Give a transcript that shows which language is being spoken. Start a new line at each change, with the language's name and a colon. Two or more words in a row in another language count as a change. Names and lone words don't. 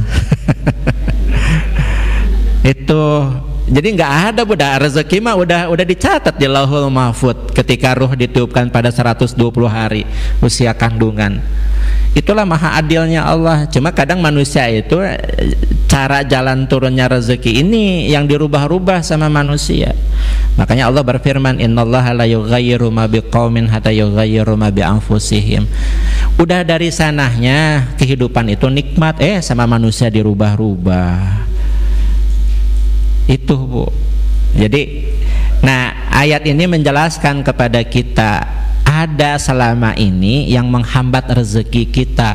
Indonesian: Itu jadi nggak ada budak rezeki mah udah dicatat di Lauhul Mahfud ketika ruh ditiupkan pada 120 hari usia kandungan. Itulah maha adilnya Allah. Cuma kadang manusia itu cara jalan turunnya rezeki ini yang dirubah-rubah sama manusia. Makanya Allah berfirman,
Arabic: إن الله لا يغير ما بقوم حتى يغيروا ما بأنفسهم.
Indonesian: Udah dari sananya kehidupan itu nikmat, sama manusia dirubah-rubah. Itu Bu. Jadi ayat ini menjelaskan kepada kita ada selama ini yang menghambat rezeki kita.